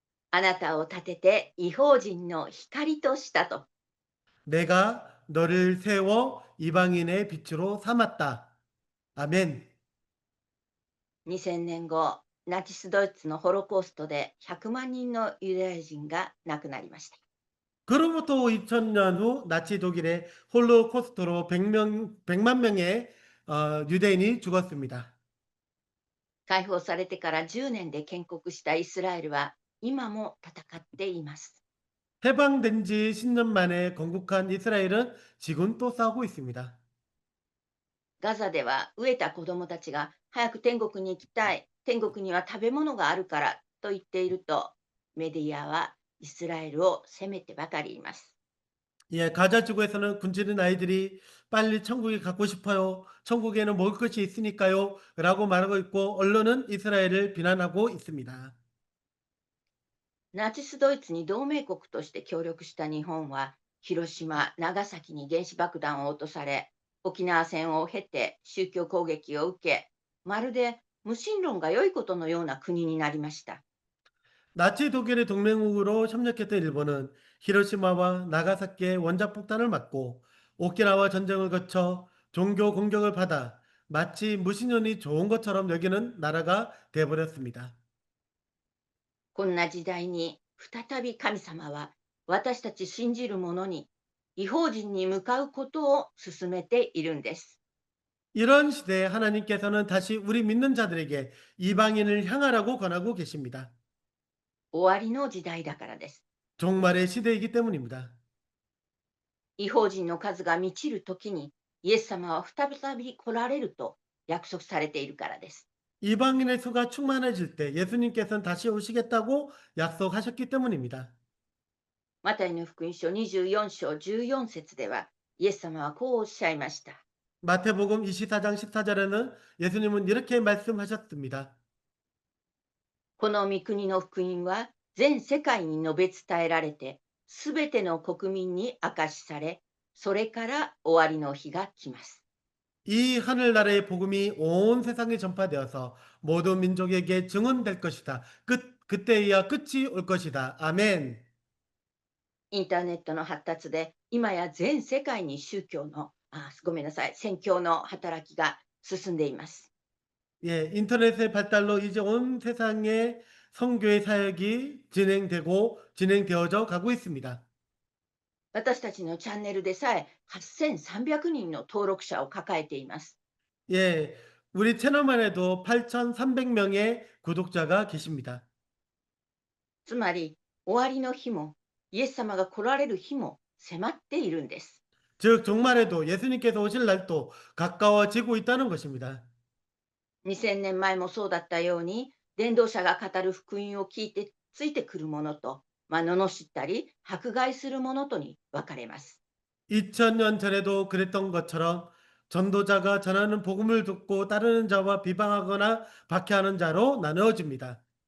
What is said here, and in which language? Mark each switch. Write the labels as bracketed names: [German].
[Japanese] あなたを立てて異邦人の光としたと。 [Korean] 내가 너를 세워 이방인의 빛으로 삼았다. 아멘. [Japanese] 2000年後、ナチスドイツのホロコーストで100万人のユダヤ人が亡くなりました。 [Korean] 그로부터 2000년 후 나치 독일의 홀로코스트로 100만 명의 유대인이 죽었습니다. [Japanese] 解放されてから10年で建国したイスラエルは今も戦っています。 [Korean] 해방된 지 10년 만에 건국한 이스라엘은 지금 또 싸우고 있습니다. [Japanese] ガザでは飢えた子供たちが早く天国に行きたい、天国には食べ物があるからと言っていると、メディアはイスラエルを責めてばかりいます。 [Korean] 예, 가자 지구에서는 굶주린 아이들이 빨리 천국에 가고 싶어요. 천국에는 먹을 것이 있으니까요. 라고 말하고 있고 언론은 이스라엘을 비난하고 있습니다. [Japanese] ナチスドイツに同盟国として協力した日本は、広島、長崎に原子爆弾を落とされ、沖縄戦を経て宗教攻撃を受け、まるで無神論が良いことのような国になりました。 [Korean] 나치 독일의 동맹국으로 협력했던 일본은 히로시마와 나가사키의 원자폭탄을 맞고 오키나와 전쟁을 거쳐 종교 공격을 받아 마치 무신론이 좋은 것처럼 여기는 나라가 되어버렸습니다. [Japanese] こんな時代に再び神様は私たち信じる者に異邦人に向かうことを進めているんです。 [Korean] 이런 시대에 하나님께서는 다시 우리 믿는 자들에게 이방인을 향하라고 권하고 계십니다. [Japanese] 終わりの時代だからです。 [Korean] 종말의 시대이기 때문입니다. [Japanese] 異邦人の数が満ちるときにイエス様は再び来られると約束されているからです。 [Korean] 이방인의 수가 충만해질 때 예수님께서는 다시 오시겠다고 약속하셨기 때문입니다. [Japanese] マタイの福音書24章14節では、イエス様はこうおっしゃいました。 [Korean] 마태복음 24장 14절에는 예수님은 이렇게 말씀하셨습니다. [Japanese] この御国の福音は全世界に述べ伝えられて、すべての国民に明かしされ、それから終わりの日が来ます。 [Korean] 이 하늘나라의 복음이 온 세상에 전파되어서 모든 민족에게 증언될 것이다. 그때야 끝이 올 것이다. 아멘. [Japanese] インターネットの発達で、今や全世界に宗教の、ごめんなさい、宣教の働きが進んでいます。 [Korean] 예, 인터넷의 발달로 이제 온 세상에 선교의 사역이 진행되고 진행되어져 가고 있습니다. [Japanese] 私たちのチャンネルでさえ8300人の登録者を抱えています。 [Korean] 예. 우리 채널만 해도 8,300명의 구독자가 계십니다. [Japanese] つまり、終わりの日も、イエス様が来られる日も迫っているんです。 [Korean] 즉 종말에도 예수님께서 오실 날도 가까워지고 있다는 것입니다. [Japanese] 2000年前もそうだったように、伝道者が語る福音を聞いてついてくるものと、罵ったり迫害するものとに分かれます。 [Korean] 2000년 전에도 그랬던 것처럼 전도자가 전하는 복음을 듣고 따르는 자와 비방하거나 박해하는 자로 나누어집니다.